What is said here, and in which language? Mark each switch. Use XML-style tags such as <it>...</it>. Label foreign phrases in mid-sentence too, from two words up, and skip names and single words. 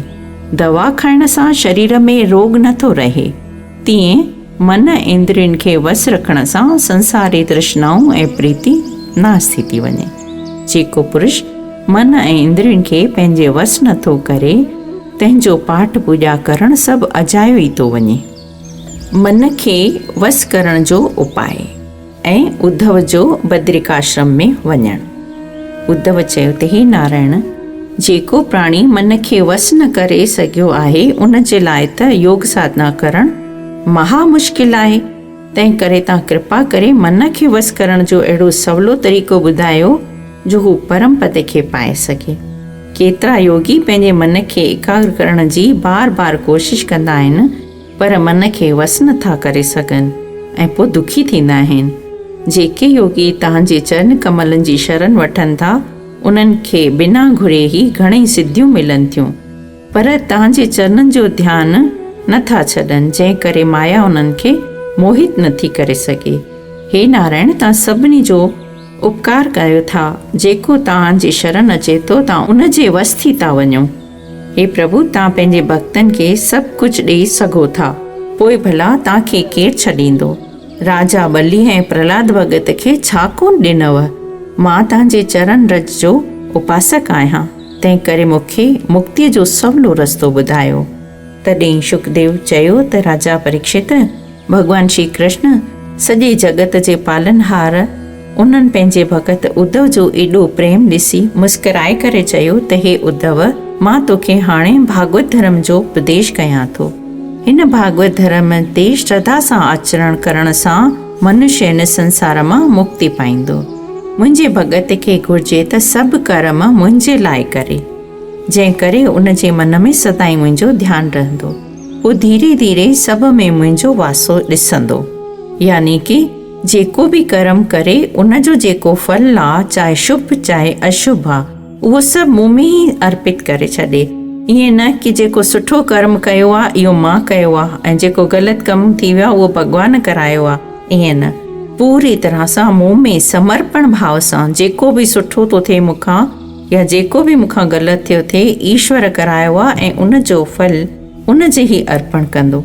<sd>दवा खाइण सां शरीर में रोग नथो रहे, तीअं मन इंद्रियुनि खे वस रखण सां संसारी तृष्णाऊं ऐं प्रीति नास थी थी वञे। जेको पुरुष मन ऐं इंद्रियुनि खे पंहिंजे वस नथो करे, तंहिंजो पाठ पूॼा करणु सभु अजायो ई थो वञे। मन खे वस करण जो उपाय ऐं उद्धव जो बद्रिकाश्रम में वञणु। उद्धव चयो त हे नारायण, जेको प्राणी मन खे वस न करे सघियो आहे, उन जे लाइ त योग साधना करणु महा मुश्किल आहे। तंहिं करे तव्हां कृपा करे मन खे वस करण जो अहिड़ो सवलो तरीक़ो ॿुधायो जो हू परम पद खे पाए सघे। केतिरा योगी पंहिंजे मन खे एकाग्र करण जी बार बार कोशिश कंदा आहिनि, पर मन खे वस नथा करे सघनि ऐं पोइ दुखी थींदा आहिनि। जेके योगी तव्हांजे चरण कमलनि जी शरण वठनि था, उन्हनि खे बिना घुरे ई घणेई सिद्धियूं मिलनि थियूं, पर तव्हांजे चरणनि जो ध्यानु नथा छॾनि, जंहिं करे माया उन्हनि खे मोहित नथी करे सघे। हे नारायण, तव्हां सभिनी जो उपकार कयो था। जेको तव्हांजी शरण अचे थो, तव्हां उन जे वस थी था वञो। हे प्रभु, तव्हां पंहिंजे भक्तनि खे सभु कुझु ॾेई सघो था, पोइ भला तव्हांखे केरु छॾींदो? राजा बली ऐं प्रहलाद भगत खे छा कोन ॾिनव? मां तव्हांजे चरण रज जो उपासक आहियां, तंहिं करे मूंखे मुक्तीअ जो सवलो रस्तो ॿुधायो। तॾहिं शुकदेव चयो त राजा परीक्षित, भगवान श्री कृष्ण सॼे जगत जे पालनहार उन्हनि पंहिंजे भगत उद्धव जो एॾो प्रेम ॾिसी मुस्कुराए करे चयो त हे उद्धव, मां तोखे हाणे भागवत धर्म जो उपदेश कयां थो। हिन भागवत धर्म ते श्रद्धा सां आचरण करण सां मनुष्य हिन संसार मां मुक्ति पाईंदो। मुंहिंजे भगत खे घुर्जे त सभु कर्म मुंहिंजे लाइ करे, जंहिं करे उन जे मन में सदाईं मुंहिंजो ध्यानु रहंदो। पोइ धीरे धीरे सभु में मुंहिंजो वासो ॾिसंदो। यानी कि जेको बि कर्म करे, उन जो जेको फल आहे, चाहे शुभ चाहे अशुभ आहे, उहो सभु मूं में ई अर्पित करे छॾे। ईअं न कि जेको सुठो कर्म कयो आहे इहो मां कयो आहे ऐं जेको ग़लति कमु थी वियो आहे उहो भॻवान करायो आहे। ईअं न, पूरी तरह सां मूं में समर्पण भाव सां जेको बि सुठो थो थिए मूंखां या जेको बि मूंखां ग़लति थियो थिए, ईश्वर करायो आहे ऐं उन जो फल उन जे ई अर्पण कंदो।</sd>